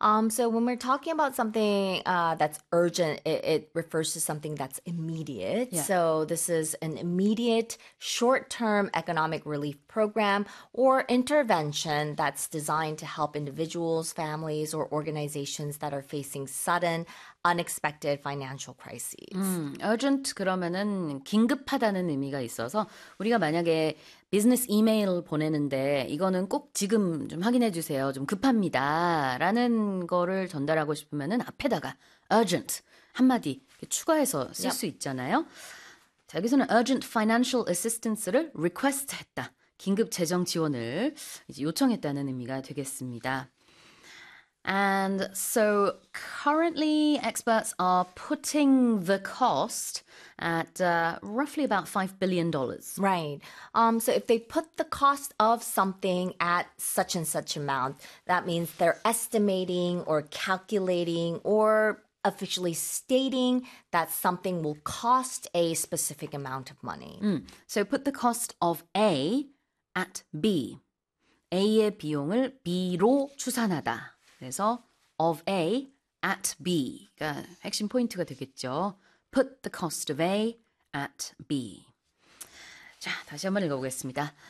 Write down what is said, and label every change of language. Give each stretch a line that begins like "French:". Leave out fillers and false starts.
English: So when we're talking about something that's urgent, it refers to something that's immediate. Yeah. So this is an immediate short-term economic relief program or intervention that's designed to help individuals, families, or organizations that are facing sudden, unexpected financial crises.
Korean: Urgent 그러면은 긴급하다는 의미가 있어서 우리가 만약에 비즈니스 이메일 보내는데 이거는 꼭 지금 좀 확인해 주세요. 좀 급합니다. 라는 거를 전달하고 싶으면은 앞에다가 urgent 한마디 추가해서 쓸 수 있잖아요. 자, 여기서는
English: urgent financial assistance
Korean: 를 request 했다. 긴급 재정 지원을 이제 요청했다는 의미가 되겠습니다.
English: And so currently experts are putting the cost at roughly about $5 billion. Right. So if they put the cost of something at such and such amount, that means they're estimating or calculating or officially stating that something will cost a specific amount of money. So put the cost of A at B.
Korean: A의 비용을 B로 추산하다. 그래서 of A at B가 핵심 포인트가 되겠죠.
English: Put the cost of A at B.
Korean: 자, 다시 한번 읽어보겠습니다.